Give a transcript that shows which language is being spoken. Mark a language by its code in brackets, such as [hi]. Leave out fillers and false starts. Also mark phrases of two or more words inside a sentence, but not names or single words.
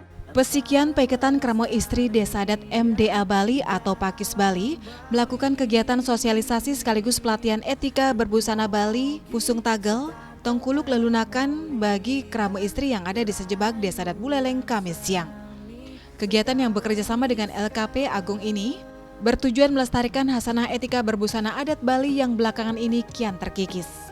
[id] Pesikian Paiketan Kramo Istri Desa Adat MDA Bali atau Pakis Bali melakukan kegiatan sosialisasi sekaligus pelatihan etika berbusana Bali, Pusung Tagel, Tongkuluk Lelunakan bagi kramo istri yang ada di sejebak Desa Adat Buleleng Kamis siang. Kegiatan yang bekerja sama dengan LKP Agung ini bertujuan melestarikan hasanah etika berbusana adat Bali yang belakangan ini kian terkikis.